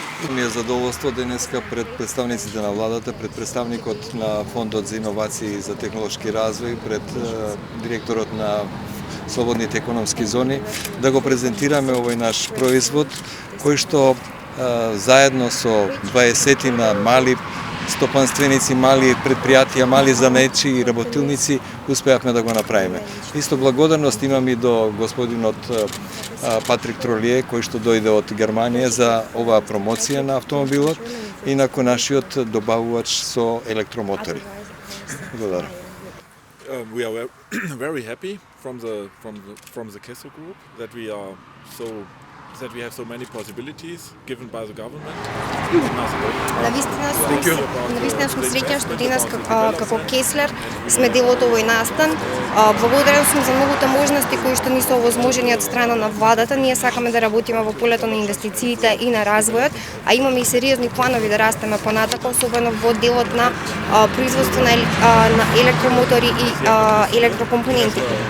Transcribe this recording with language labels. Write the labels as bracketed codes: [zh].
[mk] Ми е задоволство денеска пред представниците на владата, пред представникот на Фондот за иновации и за технолошки развој, пред директорот на слободните економски зони, да го презентираме овој наш производ, кој што заедно со 20 на мали стопанственици, мали предпријатија, мали занаетчи и работилници успеавме да го направиме. Исто благодарност имам и до господинот Патрик Тролие, кој што дојде од Германија за оваа промоција на автомобилот и накој нашиот добавувач со електромотори. Благодарам. [en] We are very happy from the Kessel Group that we have so many possibilities given by the government. [mk] Навистина сум среќен што денес како Кеслер сме дел од овој настан. Благодарен сум за многуте можности кои што ни се овозможени од страна на владата. Ние сакаме да работиме во полето на инвестициите и на развојот, а имаме и сериозни планови да растеме понатака, особено во делот на производство на електромотори и електрокомпоненти.